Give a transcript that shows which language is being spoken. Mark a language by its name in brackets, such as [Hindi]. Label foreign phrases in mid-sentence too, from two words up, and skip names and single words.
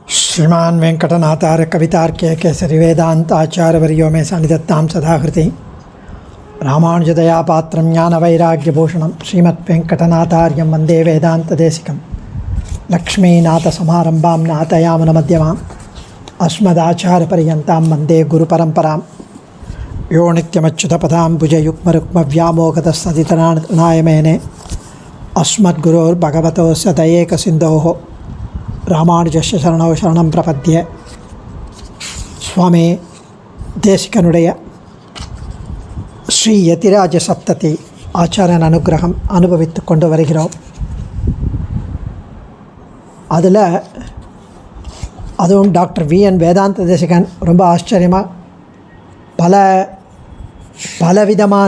[Sanskrit] श्रीमान वेंकटनाथार्य कवितार्क्य केसरी वेदांताचार्यवर्यो मे सन्निधत्तां सदाहृति रामानुजदया पात्रं ज्ञानवैराग्यभूषणं श्रीमद्वेंकटनाथार्यं वन्दे वेदान्तदेशिकं लक्ष्मीनाथसमारम्भां नाथयामुनमध्यमाम् अस्मदाचार्यपर्यन्तां वन्दे गुरुपरम्परां यो नित्यमच्युतपदाम्बुजयुग्मरुक्मव्यामोहतस्तदितराणाय मेने अस्मद्गुरोर्भगवतोऽस्य दयैकसिन्धोः रामानुजस्य चरणौ शरणं प्रपद्ये. [Tamil] சுவாமி தேசிகனுடைய ஸ்ரீ யதிராஜ சப்ததி ஆச்சாரியன் அனுகிரகம் அனுபவித்து கொண்டு வருகிறோம். அதில் அதுவும் டாக்டர் விஎன் வேதாந்த தேசிகன் ரொம்ப ஆச்சரியமாக பலவிதமான